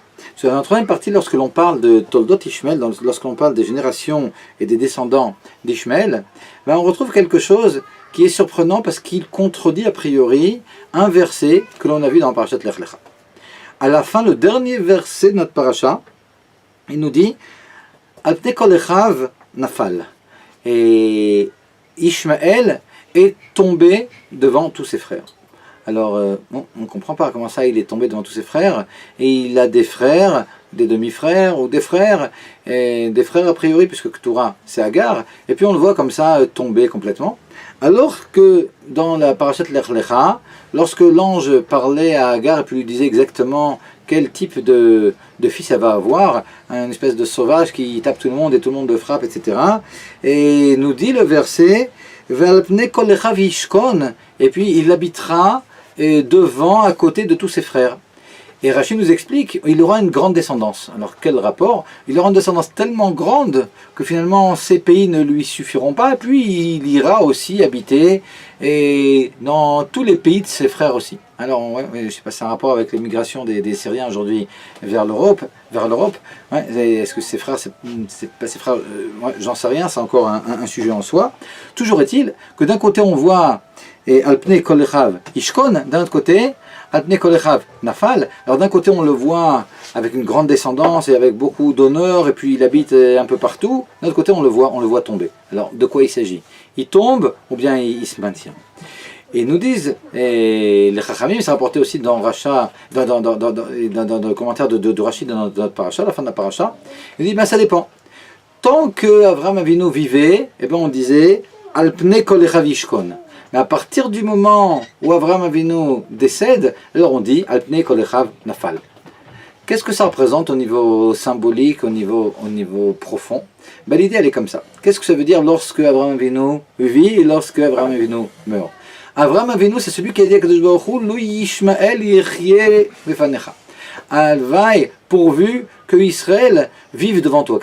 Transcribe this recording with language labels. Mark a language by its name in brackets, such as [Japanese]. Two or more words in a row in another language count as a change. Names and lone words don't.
[French] Dans la troisième partie, lorsque l'on parle de Toldot Ishmael, lorsque l'on parle des générations et des descendants d'Ishmael, on retrouve quelque chose qui est surprenant parce qu'il contredit a priori un verset que l'on a vu dans la parashat Lech Lecha. À la fin, le dernier verset de notre parasha, il nous dit [Hebrew] על פני כל אחיו נפל. [French] Et Ishmael est tombé devant tous ses frères. Alors, on ne comprend pas comment ça il est tombé devant tous ses frères, et il a des frères, des demi-frères, ou des frères a priori, puisque Ketura c'est Agar, et puis on le voit comme ça tomber complètement. Alors que dans la parashat Lech Lecha, lorsque l'ange parlait à Agar et puis lui disait exactement quel type de fils elle va avoir, une espèce de sauvage qui tape tout le monde et tout le monde le frappe, etc. Et nous dit le verset, [Hebrew] ועל פני כל אחיו ישכון, [French] et puis il habitera devant, à côté de tous ses frères. Et Rashi nous explique, il aura une grande descendance. Alors quel rapport? Il aura une descendance tellement grande que finalement ces pays ne lui suffiront pas, et puis il ira aussi habiter dans tous les pays de ses frères aussi. Alors ouais, je ne sais pas si c'est un rapport avec l'émigration des Syriens aujourd'hui vers l'Europe. Ouais, est-ce que ses frères, c'est pas ses frères, j'en sais rien, c'est encore un sujet en soi. Toujours est-il que d'un côté on voit [Hebrew] על פני כל אחיו ישכון, [French] d'un autre côté [Hebrew] על פני כל אחיו נפל. [French] Alors d'un côté on le voit avec une grande descendance et avec beaucoup d'honneur, et puis il habite un peu partout. D'un autre côté on le voit tomber. Alors de quoi il s'agit? Il tombe ou bien il se maintient? Et ils nous disent, et les Chachamim, c'est rapporté aussi dans Racha, dans le commentaire de Rashi dans notre paracha, à la fin de la paracha, il dit, ça dépend. Tant que Avraham Avinu vivait, on disait, [Hebrew] על פני כל אחיו ישכון. [French] Mais à partir du moment où Avraham Avinu décède, alors on dit, [Hebrew] על פני כל אחיו נפל. [French] Qu'est-ce que ça représente au niveau symbolique, au niveau profond? L'idée elle est comme ça. Qu'est-ce que ça veut dire lorsque Avraham Avinu vit et lorsque Avraham Avinu meurt? Avraham Avinu, c'est celui qui a dit à [Hebrew] קדוש ברוך הוא, לו ישמעאל יחיה לפניך. [French] Alvaï, pourvu que Israël vive devant toi.